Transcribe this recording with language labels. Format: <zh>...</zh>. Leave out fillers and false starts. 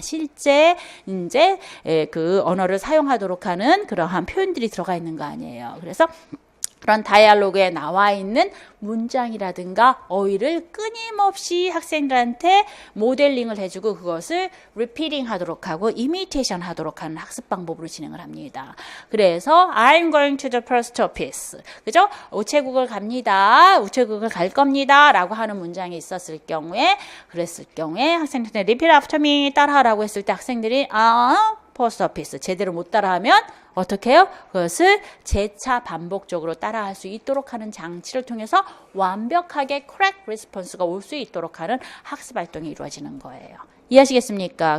<ko>실제 이제 그 언어를 사용하도록 하는 그러한 표현들이 들어가 있는 거 아니에요. 그래서 그런 다이얼로그에 나와 있는 문장이라든가 어휘를 끊임없이 학생들한테 모델링을 해주고 그것을 리피팅 하도록 하고 이미테이션 하도록 하는 학습 방법으로 진행을 합니다. 그래서</ko> <en>I'm going to the post office.</en> <ko>그죠? 우체국을 갑니다. 우체국을 갈 겁니다. 라고 하는 문장이 있었을 경우에 그랬을 경우에 학생들한테</ko> <en>repeat after me</en> <ko>따라하라고 했을 때 학생들이 포스트 오피스 제대로 못 따라하면 어떻게 해요? 그것을 재차 반복적으로 따라할 수 있도록 하는 장치를 통해서 완벽하게 correct response가 올 수 있도록 하는 학습 활동이 이루어지는 거예요. 이해하시겠습니까?</ko>